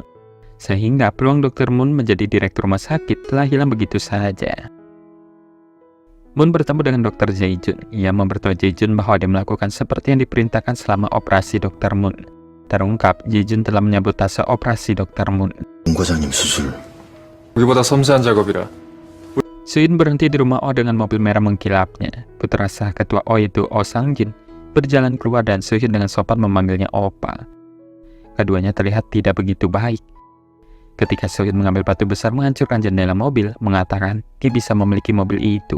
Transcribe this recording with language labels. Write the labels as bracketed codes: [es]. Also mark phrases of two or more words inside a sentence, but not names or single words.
[id] Sehingga peluang Dr. Moon menjadi direktur rumah sakit telah hilang begitu saja. Moon bertemu dengan Dr. Jae-jun. Ia memberitahu Jae-jun bahwa dia melakukan seperti yang diperintahkan selama operasi Dr. Moon. Terungkap, Jae-jun telah menyabotase operasi Dr. Moon. [ko] 과장님 수술. 우리보다 섬세한 작업이라. [id] Soo-hyun berhenti di rumah Oh dengan mobil merah mengkilapnya. Putra sah ketua Oh yaitu Oh Sang-jin berjalan keluar dan Soo-hyun dengan sopan memanggilnya Opa. Keduanya terlihat tidak begitu baik. Ketika Soo-hyun mengambil batu besar menghancurkan jendela mobil, mengatakan dia bisa memiliki mobil itu.